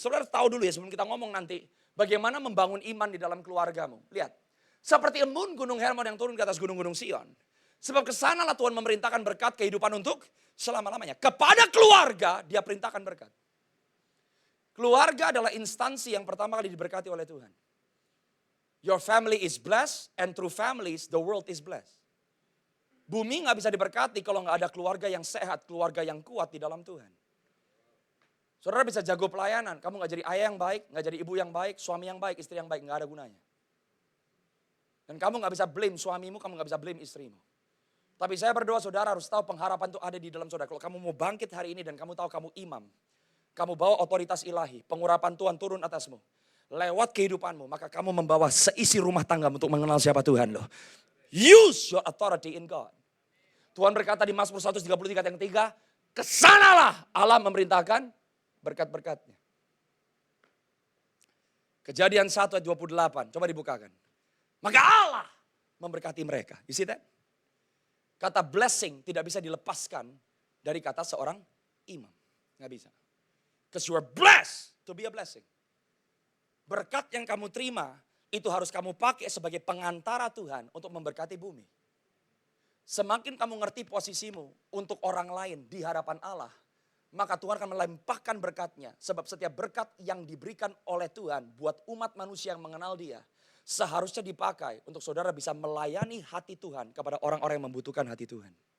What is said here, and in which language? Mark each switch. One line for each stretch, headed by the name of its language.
Indonesian: Saudara tahu dulu ya sebelum kita ngomong nanti. Bagaimana membangun iman di dalam keluargamu. Lihat. Seperti embun gunung Hermon yang turun ke atas gunung-gunung Sion. Sebab kesanalah Tuhan memerintahkan berkat kehidupan untuk selama-lamanya. Kepada keluarga dia perintahkan berkat. Keluarga adalah instansi yang pertama kali diberkati oleh Tuhan.
English: Your family is blessed and through families the world is blessed.
Indonesian: Bumi gak bisa diberkati kalau gak ada keluarga yang sehat, keluarga yang kuat di dalam Tuhan. Saudara bisa jago pelayanan, kamu gak jadi ayah yang baik, gak jadi ibu yang baik, suami yang baik, istri yang baik, gak ada gunanya. Dan kamu gak bisa blame suamimu, kamu gak bisa blame istrimu. Tapi saya berdoa saudara harus tahu pengharapan itu ada di dalam saudara. Kalau kamu mau bangkit hari ini dan kamu tahu kamu imam. Kamu bawa otoritas ilahi, pengurapan Tuhan turun atasmu. Lewat kehidupanmu, maka kamu membawa seisi rumah tangga untuk mengenal siapa Tuhan loh.
English: Use your authority in God.
Indonesian: Tuhan berkata di Mazmur 133 yang 3, kesanalah Allah memerintahkan berkat-berkatnya. Kejadian 1 ayat 28, coba dibukakan. Maka Allah memberkati mereka.
English: You see that?
Indonesian: Kata blessing tidak bisa dilepaskan dari kata seorang imam. Nggak bisa.
English: Because you are blessed to be a blessing.
Indonesian: Berkat yang kamu terima itu harus kamu pakai sebagai pengantara Tuhan untuk memberkati bumi. Semakin kamu ngerti posisimu untuk orang lain di hadapan Allah, maka Tuhan akan melimpahkan berkatnya. Sebab setiap berkat yang diberikan oleh Tuhan buat umat manusia yang mengenal dia, seharusnya dipakai untuk saudara bisa melayani hati Tuhan kepada orang-orang yang membutuhkan hati Tuhan.